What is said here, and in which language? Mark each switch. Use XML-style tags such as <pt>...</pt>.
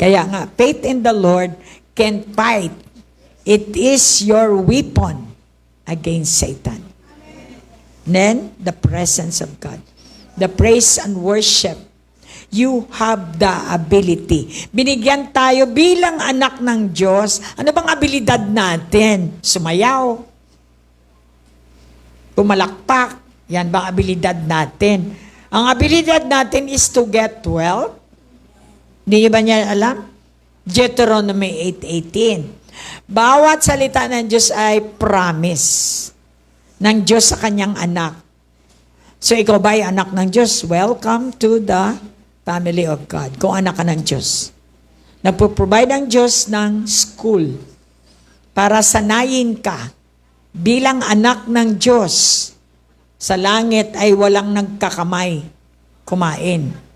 <en>Kaya nga, faith in the Lord can fight. It is your weapon against Satan. Then, the presence of God. The praise and worship. You have the ability.</en> <tl>Binigyan tayo bilang anak ng Diyos. Ano bang abilidad natin? Sumayaw. Pumalakpak. Yan bang abilidad natin?</tl> <en>Ang abilidad natin is to get wealth.</en> <tl>Hindi ba niya alam? Deuteronomy 8:18. Bawat salita ng Diyos ay promise ng Diyos sa kanyang anak. So ikaw ba ay anak ng Diyos?</tl> <en>Welcome to the family of God.</en> <tl>Kung anak ka ng Diyos. Nagpo-provide ang Diyos ng school para sanayin ka bilang anak ng Diyos. Sa langit ay walang nagkakamay kumain.</tl>